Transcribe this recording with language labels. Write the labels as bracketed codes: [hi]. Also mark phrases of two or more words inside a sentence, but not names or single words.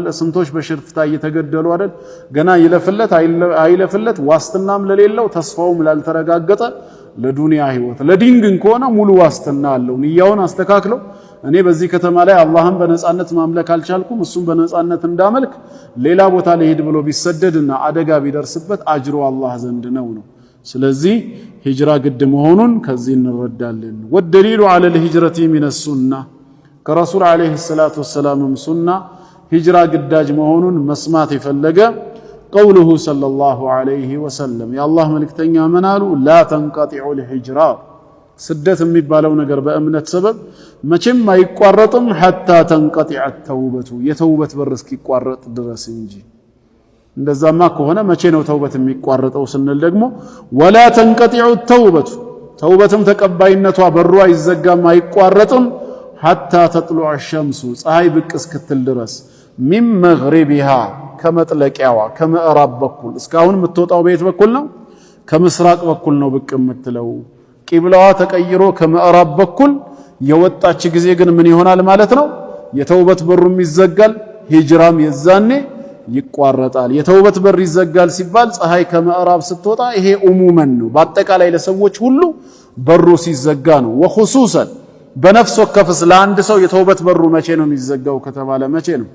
[am] ስንቶች በሽርፍታ እየተገደሉ አይደል? ገና ይለፍለት አይለፍለት ዋስትናም ለሌለው ተስፋውም ላልተረጋገጠ ለዱንያ ህይወት ለዲን ግን ከሆነ ሙሉ ዋስትና አለው። ንያውን አስተካክለው እኔ በዚህ ከተማ ላይ አላህን በነጻነት ማምለክ አልቻልኩም እሱም በነጻነት እንዳመልክ ሌላ ቦታ ለሄድ ብሎ ቢሰደድና አደጋ ቢደርስበት አጅሩ አላህ ዘንድ ነው። ስለዚህ ሂጅራ ግድ መሆኑን ከዚህ እንረዳለን። [ar] والدليل على الهجرة من السنة [am] ከረሱል [ar] عليه الصلاة والسلام [am] ሱና ሂጅራ ግዳጅ መሆኑን መስማት የፈለገ [ar] قوله صلى الله عليه وسلم [am] የአላህ መልእክተኛ ምን አሉ? [ar] لا تنقطع الهجرة [am] ስደት የሚባለው ነገር በእምነት ሰበብ መቼም አይቋረጥም [ar] حتى تنقطع التوبة [am] የተውበት በር እስኪቋረጥ ድረስ እንጂ። እንደዛማ ከሆነ መቼ ነው ተውበት የሚቋረጠው ስንል ደግሞ [ar] ولا تنقطع التوبة [am] ተውበትም ተቀባይነቷ በሩ አይዘጋም አይቋረጥም [ar] حتى تطلع الشمس [am] ፀሐይ ብቅ እስክትል ድረስ [ar] من مغربها [am] ከመጥለቂያዋ ከምዕራብ በኩል እስካሁን የምትወጣው በየት በኩል ነው? ከምስራቅ በኩል ነው ብቅ የምትለው። ቂብላዋ ተቀይሮ ከምዕራብ በኩል የወጣች ጊዜ ግን ምን ይሆናል ማለት ነው? የተውበት በሩም ይዘጋል፣ ሂጅራም የዛኔ ይቋረጣል። የተውበት በር ይዘጋል ሲባል ፀሐይ ከምዕራብ ስትወጣ ይሄ ኡሙመን ነው፣ በአጠቃላይ ለሰዎች ሁሉ በሩ ሲዘጋ ነው። ወኹሱሰን በነፍስ ወከፍስ ለአንድ ሰው የተውበት በሩ መቼ ነው የሚዘጋው ከተባለ መቼ ነው?